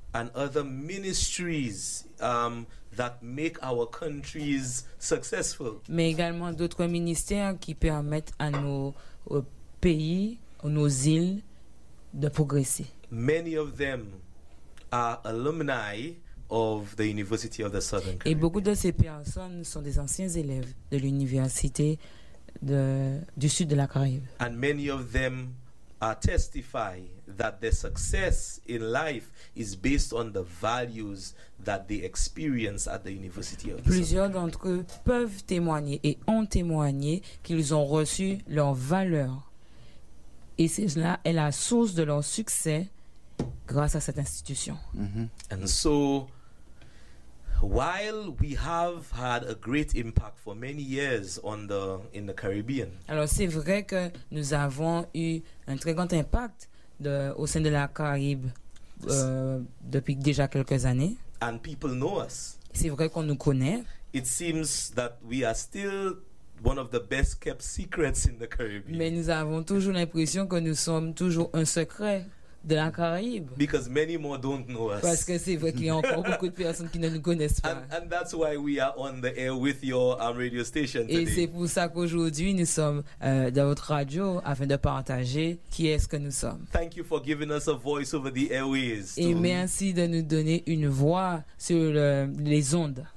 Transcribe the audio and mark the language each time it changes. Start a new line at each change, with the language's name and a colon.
English: And other ministries that make our countries successful.
French: Mais également d'autres ministères qui permettent à nos pays, nos îles, de progresser.
English: Many of them are alumni of the University of the Southern Caribbean.
French: Et beaucoup de ces personnes sont des anciens élèves de l'université du sud de la Caraïbe.
English: And many of them testify that their success in life is based on the values that they experience at the University of the
French: Plusieurs d'entre eux peuvent témoigner et ont témoigné qu'ils ont reçu leurs valeurs. Et cela est la source de leur succès grâce à cette institution. Mm-hmm.
English: And so, while we have had a great impact for many years in the Caribbean.
French: Alors c'est vrai que nous avons eu un très grand impact au sein de la Caraïbe depuis déjà quelques années.
English: And people know us.
French: C'est vrai qu'on nous connaît.
English: It seems that we are still one of the best kept secrets in the Caribbean.
French: Mais nous avons toujours l'impression que nous sommes toujours un secret de la Caraïbe.
English: Because many more don't know us.
French: Parce que c'est vrai qu'il y a encore beaucoup de personnes qui ne nous connaissent pas.
English: And that's why we are on the air with your radio station today.
French: Et c'est pour ça qu'aujourd'hui nous sommes dans votre radio afin de partager qui est-ce que nous sommes.
English: Thank you for giving us a voice over the airways.
French: Et merci de nous donner une voix sur les ondes.